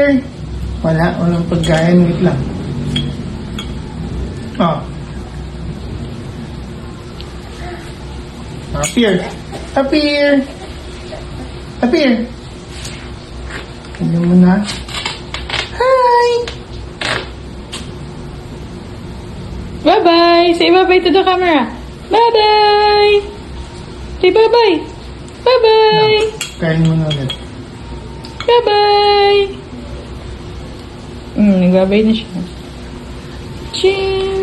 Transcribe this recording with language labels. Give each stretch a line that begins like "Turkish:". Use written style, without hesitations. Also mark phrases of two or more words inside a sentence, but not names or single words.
Filipino: Walang pagkain. Wait lang. Oh.
English: Appear. Appear. Appear.
Filipino: Ano mo na? Hi!
English: Bye-bye! Say bye-bye to the camera. Bye-bye! Say bye-bye! Bye-bye!
Filipino: Kain mo na ulit. Bye-bye! Nagbabay na siya.
English: Cheers!